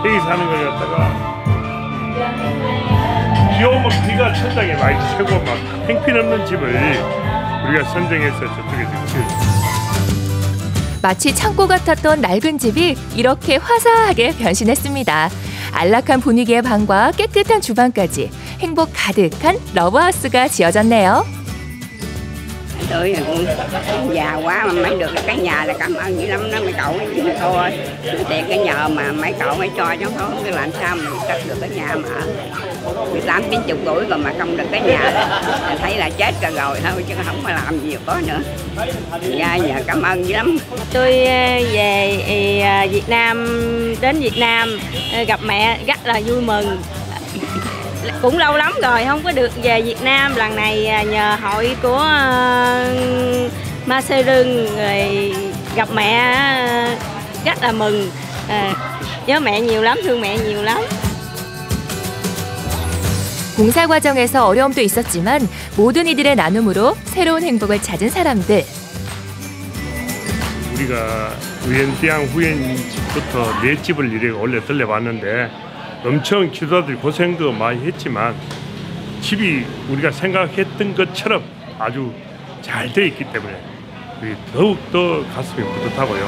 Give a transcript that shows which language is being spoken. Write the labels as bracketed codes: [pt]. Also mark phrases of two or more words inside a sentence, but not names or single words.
[ko] 여기 사는 걸 갖다가 비 오면 비가 천장에 많이 새고 막 행필없는 집을 우리가 선정해서 저쪽에서 지었어요. 마치 창고 같았던 낡은 집이 이렇게 화사하게 변신했습니다. 안락한 분위기의 방과 깨끗한 주방까지 행복 가득한 러브하우스가 지어졌네요. [vi] Tôi cũng già quá mà mới được cái nhà là cảm ơn dữ lắm đó mấy cậu thôi. Thì cái nhờ mà mấy cậu mới cho chứ không biết làm sao mà cất được cái nhà mà 18-90 tuổi rồi mà không được cái nhà. Thấy là chết rồi thôi chứ không có làm gì có nữa. Dạ cảm ơn dữ lắm. Tôi về Việt Nam, đến Việt Nam gặp mẹ rất là vui mừng. cũng lâu lắm rồi không có được về Việt Nam. Lần này nhờ hội của Ma Sê Rưng rồi gặp mẹ rất là mừng. Nhớ mẹ nhiều lắm, thương mẹ nhiều lắm. [ko] 공사 과정에서 어려움도 있었지만 모든 이들의 나눔으로 새로운 행복을 찾은 사람들. 우리가 위엔띠앙 후엔집부터 네 집을 이렇게 원래 들려봤는데 엄청 기도자들이 고생도 많이 했지만 집이 우리가 생각했던 것처럼 아주 잘 돼 있기 때문에 더욱더 가슴이 뿌듯하고요.